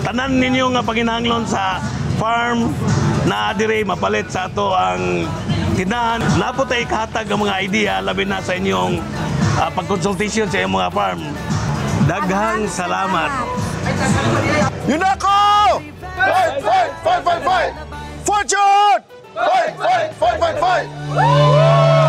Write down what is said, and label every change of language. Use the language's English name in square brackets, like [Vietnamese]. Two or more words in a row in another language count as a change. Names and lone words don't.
[Cebuano] Tanan ninyo nga panginahanglan sa farm na dire mapalit sa ato ang tindahan. Napo tay kahatag ang mga idea labi na sa inyong pag-consultation sa inyong mga farm. Daghang salamat. UNACO! [English] Fight, fight, fight, fight, fight! Fortune! Fight, fight, fight, fight, fight!